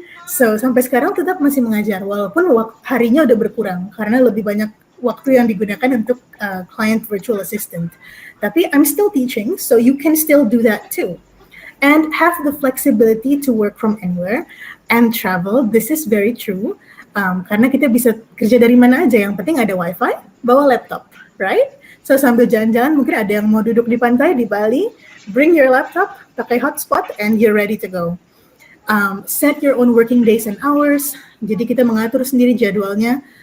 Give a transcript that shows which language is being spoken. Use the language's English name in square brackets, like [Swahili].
[Indonesian] So, sampai sekarang tetap masih mengajar, walaupun harinya udah berkurang, karena lebih banyak waktu yang digunakan untuk client virtual assistant. [English] Tapi I'm still teaching, so you can still do that too. And have the flexibility to work from anywhere and travel. This is very true, [Indonesian] karena kita bisa kerja dari mana aja, yang penting ada wifi, bawa laptop, right? So, sambil jalan-jalan, mungkin ada yang mau duduk di pantai di Bali, [English] bring your laptop, [Indonesian] pakai hotspot, [English] and you're ready to go. Set your own working days and hours. [Indonesian] Jadi kita mengatur sendiri jadwalnya.